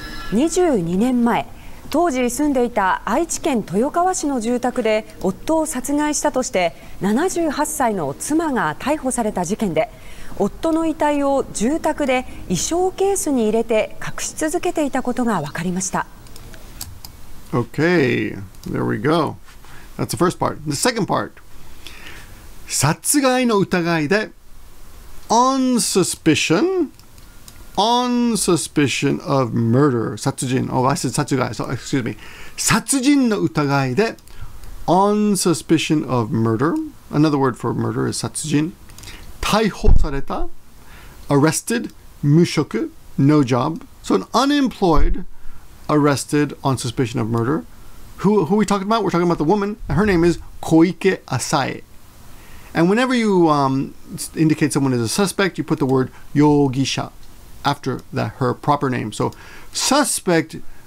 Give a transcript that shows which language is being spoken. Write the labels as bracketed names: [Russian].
[Japanese] 22年前、当時住んでいた愛知県豊川市の住宅で夫を殺害したとして78歳の妻が逮捕された事件で、夫の遺体を住宅で衣装ケースに入れて隠し続けていたことが分かりました。 [English] Okay, there we go. That's the first part. The second part. [Japanese] 殺害の疑いで [English] on suspicion of murder, 殺人. Oh, I said satsugai, so excuse me. [Japanese] 殺人の疑いで [English] on suspicion of murder. Another word for murder is 殺人. [Japanese] 逮捕された, [English] arrested, 無職, no job. So an unemployed arrested on suspicion of murder. Who are we talking about? We're talking about the woman. Her name is Koike Asae. And whenever you indicate someone as a suspect, you put the word yogisha after her proper name. So suspect